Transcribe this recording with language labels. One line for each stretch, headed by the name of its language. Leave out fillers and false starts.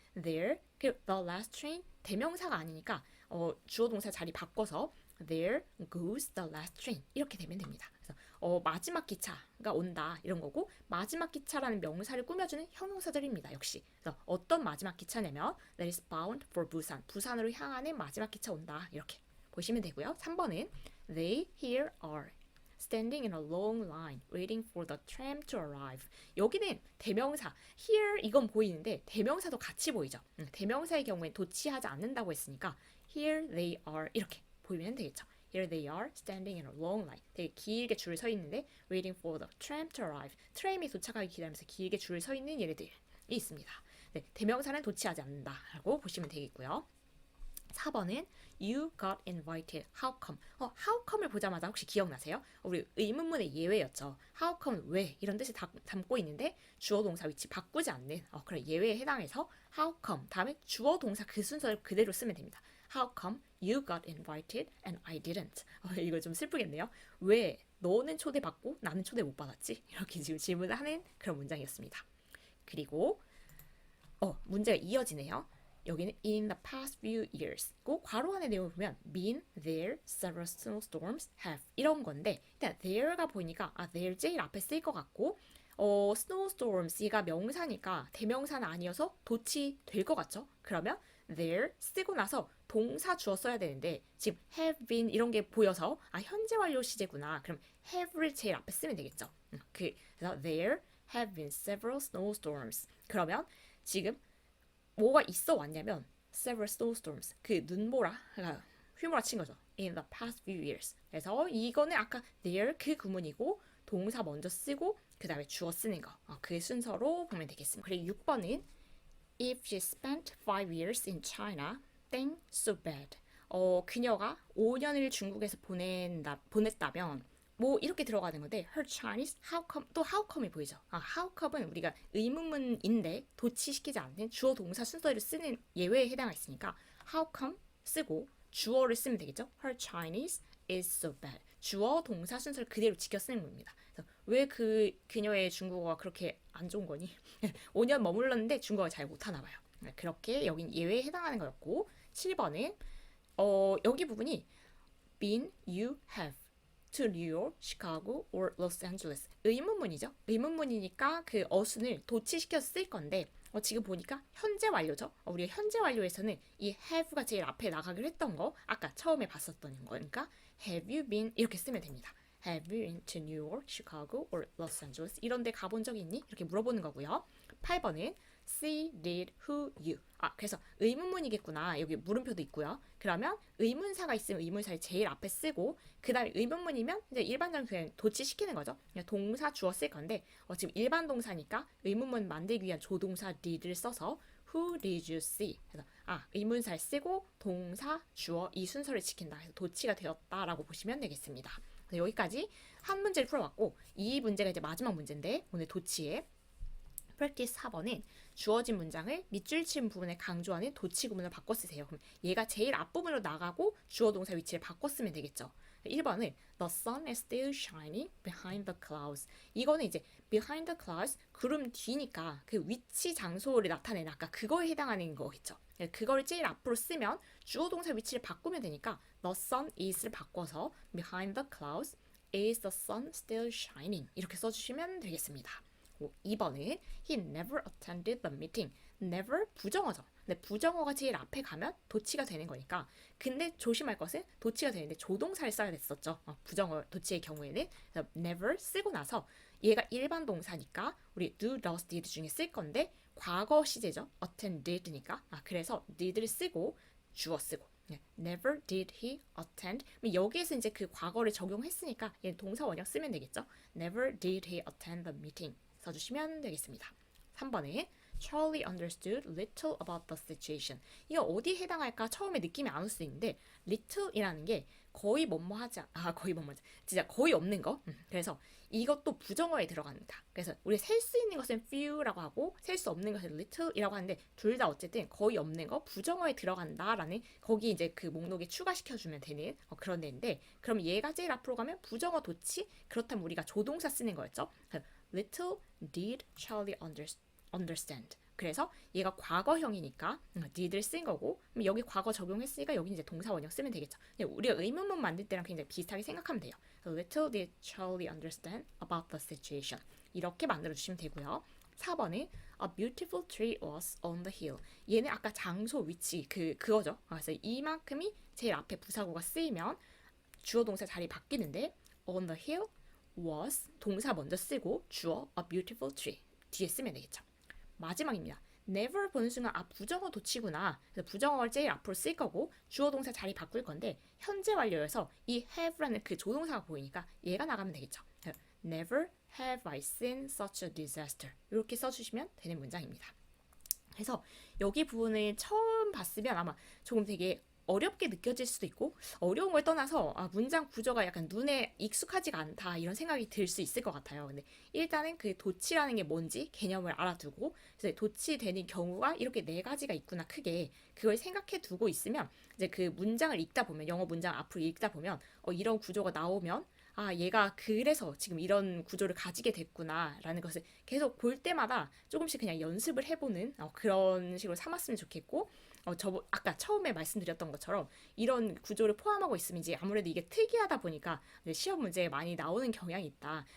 Korean: there 그 the last train 대명사가 아니니까 주어 동사 자리 바꿔서
English: there goes the last train
Korean: 이렇게 되면 됩니다. 그래서 마지막 기차가 온다 이런 거고 마지막 기차라는 명사를 꾸며주는 형용사절입니다. 역시 그래서 어떤 마지막 기차냐면
English: that is bound for Busan.
Korean: 부산으로 향하는 마지막 기차 온다 이렇게 보시면 되고요.
English: 3번은 they here are standing in a long line waiting for the tram to arrive.
Korean: 여기는 대명사 here 이건 보이는데 대명사도 같이 보이죠. 대명사의 경우엔 도치하지 않는다고 했으니까 here they are 이렇게 보이면 되겠죠.
English: Here they are standing in a long line.
Korean: 되게 길게 줄을 서 있는데
English: waiting for the tram to arrive.
Korean: 트램이 도착하기 기다리면서 길게 줄을 서 있는 얘네들이 있습니다. 네, 대명사는 도치하지 않는다라고 보시면 되겠고요.
English: 4번은 You got invited. How come?
Korean: how come을 보자마자 혹시 기억나세요? 우리 의문문의 예외였죠.
English: How come?
Korean: 왜? 이런 뜻을 담고 있는데 주어 동사 위치 바꾸지 않는 그런 예외에 해당해서 How come? 다음에 주어 동사 그 순서를 그대로 쓰면 됩니다.
English: How come you got invited and I didn't?
Korean: 이거 좀 슬프겠네요. 왜 너는 초대받고 나는 초대 못 받았지? 이렇게 지금 질문을 하는 그런 문장이었습니다. 그리고 문제가 이어지네요.
English: 여기는 in the past few years.
Korean: 그 괄호 안에 내용을 보면 been there several snowstorms have 이런 건데 일단 there가 보이니까 there 제일 앞에 쓸 것 같고 snowstorms 이가 명사니까 대명사는 아니어서 도치 될 것 같죠? 그러면 there 쓰고 나서 동사 주어 써야 되는데 지금 have been 이런 게 보여서 현재 완료 시제구나. 그럼 have를 제일 앞에 쓰면 되겠죠.
English: 그래서 there have been several snowstorms.
Korean: 그러면 지금 뭐가 있어 왔냐면 several snowstorms 그 눈보라가 휘몰아친 거죠.
English: In the past few years.
Korean: 그래서 이거는 아까 there 그 구문이고 동사 먼저 쓰고 그 다음에 주어 쓰는 거. 그 순서로 보면 되겠습니다.
English: 그리고 6번은 If she spent 5 years in China, then so bad.
Korean: 그녀가 5년을 중국에서 보냈다면 뭐 이렇게 들어가는 건데 her Chinese how come 또 how come이 보이죠. how come은 우리가 의문문인데 도치시키지 않는 주어 동사 순서를 쓰는 예외에 해당했으니까 how come 쓰고 주어를 쓰면 되겠죠.
English: her Chinese is so bad.
Korean: 주어 동사 순서를 그대로 지켜 쓰는 겁니다. 왜 그녀의 중국어가 그렇게 안 좋은 거니? 5년 머물렀는데 중국어를 잘 못하나 봐요. 그렇게 여긴 예외에 해당하는 거였고 7번은 여기 부분이
English: been, you have to New York, Chicago, or Los Angeles.
Korean: 의문문이죠. 의문문이니까 그 어순을 도치시켜서 쓸 건데 지금 보니까 현재 완료죠. 우리가 현재 완료에서는 이 have가 제일 앞에 나가기로 했던 거 아까 처음에 봤었던 거니까 have you been 이렇게 쓰면 됩니다.
English: Have you been to New York, Chicago, or Los Angeles?
Korean: 이런 데 가본 적 있니? 이렇게 물어보는 거고요.
English: 8번은 see, did, who, you.
Korean: 그래서 의문문이겠구나. 여기 물음표도 있고요. 그러면 의문사가 있으면 의문사를 제일 앞에 쓰고 그 다음에 의문문이면 이제 일반적으로 그냥 도치시키는 거죠. 그냥 동사 주어 쓸 건데 지금 일반 동사니까 의문문 만들기 위한 조동사 did를 써서
English: Who did you see?
Korean: 그래서 의문사를 쓰고 동사, 주어 이 순서를 지킨다. 그래서 도치가 되었다라고 보시면 되겠습니다. 여기까지 한 문제를 풀어봤고 이 문제가 이제 마지막 문제인데 오늘 도치의 practice 4번은 주어진 문장을 밑줄 친 부분에 강조하는 도치 구문을 바꿔 쓰세요. 그럼 얘가 제일 앞부분으로 나가고 주어 동사 위치를 바꿔 쓰면 되겠죠.
English: 1번은 The sun is still shining behind the clouds.
Korean: 이거는 이제 behind the clouds 구름 뒤니까 그 위치 장소를 나타내는 아까 그거에 해당하는 거겠죠. 그걸 제일 앞으로 쓰면 주어 동사 위치를 바꾸면 되니까 The sun is를 바꿔서
English: behind the clouds is the sun still shining
Korean: 이렇게 써주시면 되겠습니다.
English: 2번은 He never attended the meeting.
Korean: never 부정어죠. 근데 부정어가 제일 앞에 가면 도치가 되는 거니까. 근데 조심할 것은 도치가 되는데 조동사를 써야 됐었죠. 부정어 도치의 경우에는 never 쓰고 나서 얘가 일반 동사니까 우리 do, does, did 중에 쓸 건데 과거 시제죠. attended니까. 그래서 did를 쓰고 주어 쓰고.
English: Never did he attend.
Korean: 여기에서 이제 그 과거를 적용했으니까 얘 동사 원형 쓰면 되겠죠.
English: Never did he attend the meeting.
Korean: 써주시면 되겠습니다.
English: 3번에 Charlie understood little about the situation.
Korean: 이거 어디에 해당할까 처음에 느낌이 안 올 수 있는데 little이라는 게 거의 거의 진짜 거의 없는 거. 그래서 이것도 부정어에 들어갑니다. 그래서 우리 셀 수 있는 것은 few라고 하고 셀 수 없는 것은 little이라고 하는데 둘 다 어쨌든 거의 없는 거 부정어에 들어간다라는 거기 이제 그 목록에 추가시켜주면 되는 그런 데인데 그럼 얘가 제일 앞으로 가면 부정어 도치 그렇다면 우리가 조동사 쓰는 거였죠.
English: Little did Charlie understand.
Korean: 그래서 얘가 과거형이니까 did를 쓴 거고 여기 과거 적용했으니까 여기 이제 동사 원형 쓰면 되겠죠. 우리가 의문문 만들 때랑 굉장히 비슷하게 생각하면 돼요.
English: So little did Charlie understand about the situation.
Korean: 이렇게 만들어 주시면 되고요.
English: 4번은 A beautiful tree was on the hill.
Korean: 얘는 아까 장소, 위치 그거죠. 그래서 이만큼이 제일 앞에 부사구가 쓰이면 주어 동사 자리 바뀌는데 on the hill was 동사 먼저 쓰고 주어 a beautiful tree 뒤에 쓰면 되겠죠. 마지막입니다. never 보는 순간 부정어 도치구나. 그래서 부정어를 제일 앞으로 쓸 거고 주어 동사 자리 바꿀 건데 현재 완료여서 이 have라는 그 조동사가 보이니까 얘가 나가면 되겠죠.
English: Never have I seen such a disaster.
Korean: 이렇게 써주시면 되는 문장입니다. 그래서 여기 부분을 처음 봤으면 아마 조금 되게 어렵게 느껴질 수도 있고 어려운 걸 떠나서 문장 구조가 약간 눈에 익숙하지가 않다 이런 생각이 들 수 있을 것 같아요. 근데 일단은 그 도치라는 게 뭔지 개념을 알아두고 그래서 도치되는 경우가 이렇게 네 가지가 있구나 크게 그걸 생각해 두고 있으면 이제 그 문장을 읽다 보면 영어 문장 앞으로 읽다 보면 이런 구조가 나오면 얘가 그래서 지금 이런 구조를 가지게 됐구나라는 것을 계속 볼 때마다 조금씩 그냥 연습을 해보는 그런 식으로 삼았으면 좋겠고, 아까 처음에 말씀드렸던 것처럼 이런 구조를 포함하고 있으면 이제 아무래도 이게 특이하다 보니까 시험 문제에 많이 나오는 경향이 있다.